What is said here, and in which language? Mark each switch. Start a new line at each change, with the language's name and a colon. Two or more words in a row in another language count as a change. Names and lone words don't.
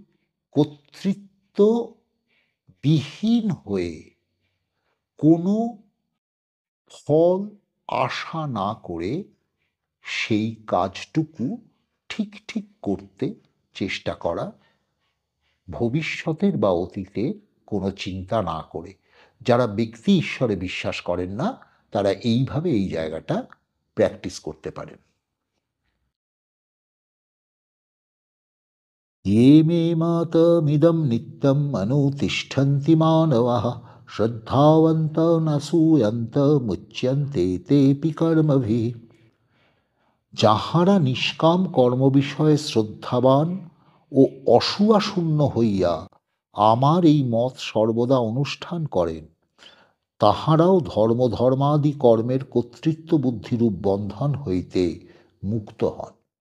Bangla: কর্তৃত্ববিহীন হয়ে কোনো ফল আশা না করে সেই কাজটুকু ঠিক ঠিক করতে চেষ্টা করা, ভবিষ্যতের বা অতীতে কোনো চিন্তা না করে। যারা ব্যক্তি ঈশ্বরে বিশ্বাস করেন না, তারা এইভাবে এই জায়গাটা প্র্যাকটিস করতে পারেন।
Sanskrit: ये मे मतमिदं नित्यम् अनुतिष्ठन्ति मानवाः श्रद्धावन्त न सूयन्त मुच्यन्ते तेऽपि कर्मभिः।
Bangla: যাহারা নিষ্কাম কর্ম বিষয়ে শ্রদ্ধাবান ও অসূয়াশূন্য হইয়া আমার এই মত সর্বদা অনুষ্ঠান করেন, তাহারাও ধর্মাদি কর্মের কর্তৃত্ব বুদ্ধিরূপ বন্ধন হইতে মুক্ত হন।